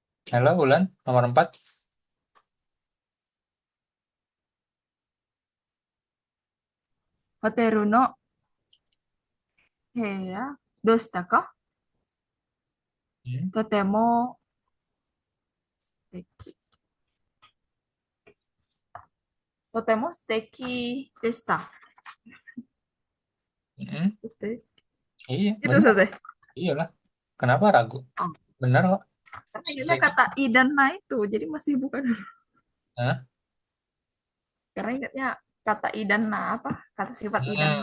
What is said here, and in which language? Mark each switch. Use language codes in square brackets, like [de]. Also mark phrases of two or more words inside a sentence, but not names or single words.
[id] Halo, Ulan, nomor 4. [ja] ホテルの部屋、どうしたか？ Hmm. とても素敵。とても素敵でした。 Mm-mm. [id] Itu Iya, itu benar. saja. Iyalah. Kenapa ragu? Oh, Benar kok. karena ingatnya [ja] Suteki. [id] kata i dan na itu, jadi masih bukan. Hah? Karena ingatnya kata i dan na apa? Kata sifat i dan